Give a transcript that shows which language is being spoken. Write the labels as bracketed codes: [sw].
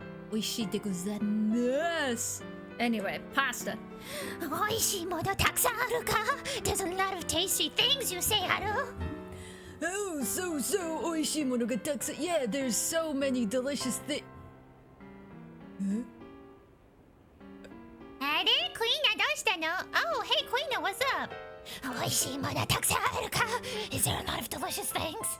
[ja] Oishii de gozaimasu. [en] Anyway, pasta. [ja] 美味しいものたくさんあるか [en] There's a lot of tasty things you say, Haru. [ja] Oh, so oishii mono ga takusan. [en] Yeah, there's so many delicious things. Huh? [ja] あれクイーナどうしたの [en] Oh, hey, クイーナ what's up? [ja] 美味しいものたくさんあるか [en] Is there a lot of delicious things?